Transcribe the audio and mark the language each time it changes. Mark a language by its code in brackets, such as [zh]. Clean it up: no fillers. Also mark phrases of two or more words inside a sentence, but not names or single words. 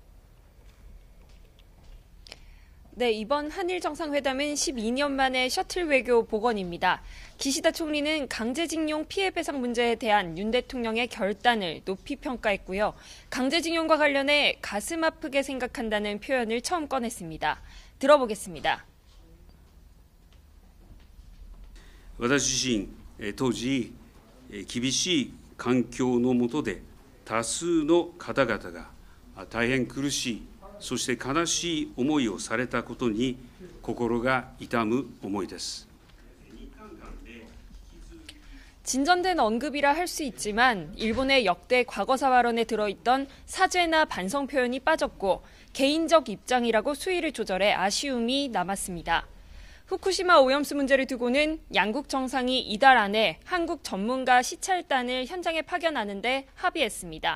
[ko] 네, 이번 한일 정상회담은 12년 만에 셔틀 외교 복원입니다. 기시다 총리는 강제징용 피해배상 문제에 대한 윤 대통령의 결단을 높이 평가했고요. 강제징용과 관련해 가슴 아프게 생각한다는 표현을 처음 꺼냈습니다. 들어보겠습니다. [ja] 私自身当時、厳しい環境の下で多数の方々が大変苦しい、そして悲しい思いをされたことに心が痛む思いです。 [ko] 진전된 언급이라 할 수 있지만 일본의 역대 과거사 발언에 들어있던 사죄나 반성 표현이 빠졌고 개인적 입장이라고 수위를 조절해 아쉬움이 남았습니다. 후쿠시마 오염수 문제를 두고는 양국 정상이 이달 안에 한국 전문가 시찰단을 현장에 파견하는데 합의했습니다.